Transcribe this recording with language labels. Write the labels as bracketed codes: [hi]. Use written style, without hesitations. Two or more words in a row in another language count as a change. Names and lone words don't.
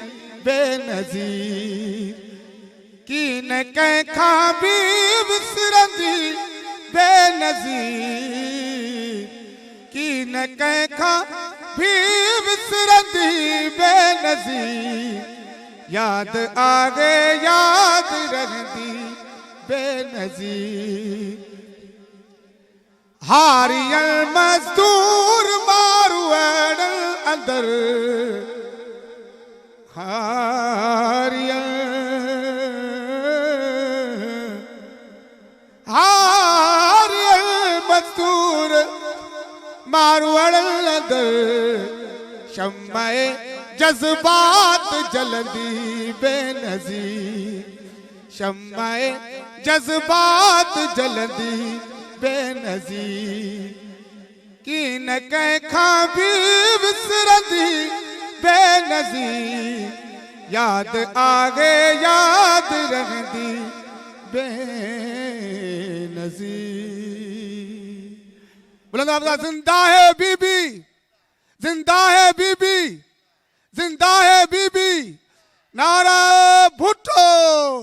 [sd] बेनज़ीर की न कंहिंखां बि विसरंदी बेनज़ीर की न कंहिंखां बि विसरंदी बेनज़ीर याद आगे याद रहंदी बेनज़ीर हारियल मजदूर मारू अंदर हारियल मजदूर मारू अंदर शम्मे जज्बात जलंदी बेनज़ीर शम्मे जज्बात जलंदी बेनज़ीर की न कंहिंखां बि विसरंदी बेनज़ीर याद आगे याद रहंदी बेनज़ीर बुलंद आवाज़ [ur] जिंदा है बीबी जिंदा है बीबी जिंदा है बीबी [sd] नारा भुट्टो।